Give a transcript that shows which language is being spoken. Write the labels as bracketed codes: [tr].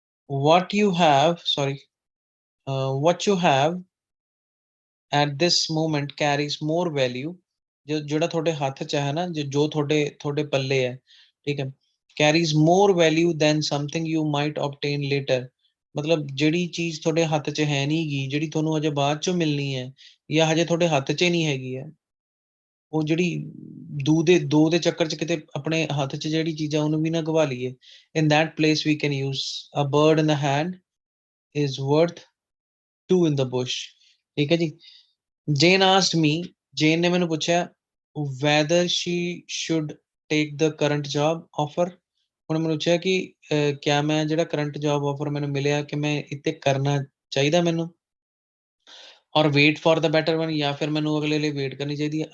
[en] what you have, sorry, what you have at this moment carries more value, [pa] ਜਿਹੜਾ ਤੁਹਾਡੇ ਹੱਥ ਚ ਹੈ ਨਾ, ਜੋ ਤੁਹਾਡੇ ਪੱਲੇ ਹੈ, ਠੀਕ ਹੈ, [en] carries more value than something you might obtain later, [pa] ਮਤਲਬ ਜਿਹੜੀ ਚੀਜ਼ ਤੁਹਾਡੇ ਹੱਥ ਚ ਹੈ ਨਹੀਂ ਗੀ, ਜਿਹੜੀ ਤੁਹਾਨੂੰ ਅਜੇ ਬਾਅਦ ਚੋਂ ਮਿਲਣੀ ਹੈ, ਜਾਂ ਹਜੇ ਤੁਹਾਡੇ ਹੱਥ ਚ ਨਹੀਂ ਹੈਗੀ ਹੈ, ਉਹ ਜਿਹੜੀ ਦੋ ਦੇ ਚੱਕਰ ਚ ਕਿਤੇ ਆਪਣੇ ਹੱਥ ਚ ਜਿਹੜੀ ਚੀਜ਼ਾਂ ਉਹਨੂੰ ਵੀ ਨਾ ਗਵਾ ਲਈਏ। [en] in that place we can use a bird in the hand is worth two in the bush, [pa] ਠੀਕ ਹੈ ਜੀ। [en] Jane asked me, [pa] Jane ਨੇ ਮੈਨੂੰ ਪੁੱਛਿਆ [en] whether she should take the current job offer, [pa] ਉਹਨੇ ਮੈਨੂੰ ਪੁੱਛਿਆ ਕਿ ਕਿਆ ਮੈਂ ਜਿਹੜਾ ਕਰੰਟ ਜੌਬ ਆਫਰ ਮੈਨੂੰ ਮਿਲਿਆ ਕਿ ਮੈਂ ਇੱਥੇ ਕਰਨਾ ਚਾਹੀਦਾ ਮੈਨੂੰ, ਔਰ [en] wait for the better one, [pa] ਜਾਂ ਫਿਰ ਮੈਨੂੰ ਅਗਲੇ ਲਈ ਵੇਟ ਕਰਨੀ ਚਾਹੀਦੀ ਹੈ।